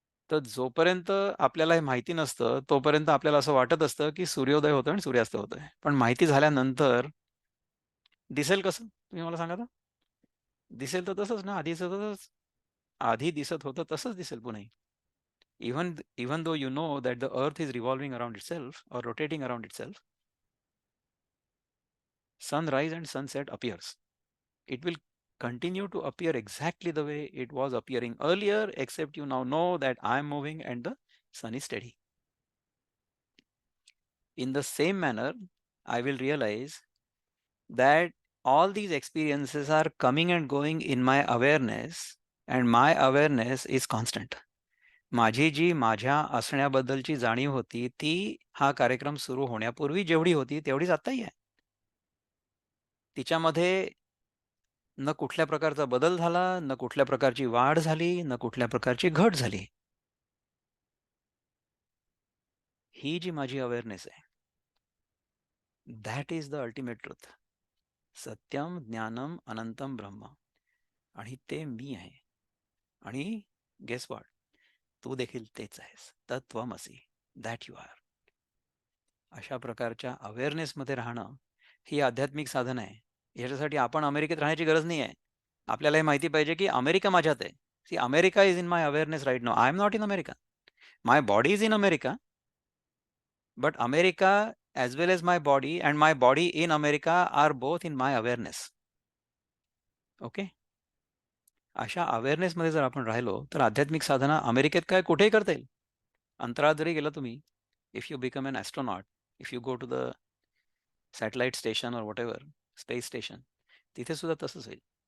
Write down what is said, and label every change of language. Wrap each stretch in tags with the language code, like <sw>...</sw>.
<mr>तर जोपर्यंत आपल्याला हे माहिती नसतं, तोपर्यंत आपल्याला असं वाटत असतं, की सूर्योदय होतोय आणि सूर्यास्त होतोय. पण माहिती झाल्यानंतर दिसेल कसं? तुम्ही मला सांगा तर? दिसेल तर तसंच ना, आधीचं तसंच. आधी दिसत होतं तसंच दिसेल पुन्हाही.</mr> <en>Even though you know that the earth is revolving around itself or rotating around itself, sunrise and sunset appears. It will continue to appear exactly the way it was appearing earlier, except you now know that I am moving and the sun is steady. In the same manner, I will realize that all these experiences are coming and going in my awareness, and my awareness is constant.</en> <mr>माझी जी माझ्या असण्याबद्दलची जाणीव होती, ती हा कार्यक्रम सुरू होण्यापूर्वी जेवढी होती, तेवढीच आत्ताही आहे. तिच्यामध्ये न कुठल्या प्रकारचा बदल झाला, न कुठल्या प्रकारची वाढ झाली, न कुठल्या प्रकारची घट झाली. ही जी माझी अवेअरनेस आहे,</mr> <en>That is the ultimate truth.</en> <sa>सत्यम ज्ञानम अनंतम ब्रह्म.</sa> <mr>आणि ते मी आहे. आणि</mr> <en>guess what,</en> <mr>तू देखील तेच आहेस.</mr> <sa>तत्वमसी,</sa> <en>That you are.</en> <mr>अशा प्रकारच्या अवेअरनेसमध्ये राहणं ही आध्यात्मिक साधन आहे. याच्यासाठी आपण अमेरिकेत राहण्याची गरज नाही आहे. आपल्याला हे माहिती पाहिजे की अमेरिका माझ्यात आहे.</mr> <en>See, America is in my awareness right now. I am not in America. My body is in America, but America as well as my body and my body in America are both in my awareness. Okay.</en> <mr>अशा अवेअरनेसमध्ये जर आपण राहिलो तर आध्यात्मिक साधना अमेरिकेत काय कुठेही करता येईल. अंतराळात जरी गेला तुम्ही,</mr> <en>if you become an astronaut, if you go to the satellite station और whatever, space station,</en> <mr>तिथे सुद्धा तसंच होईल.</mr>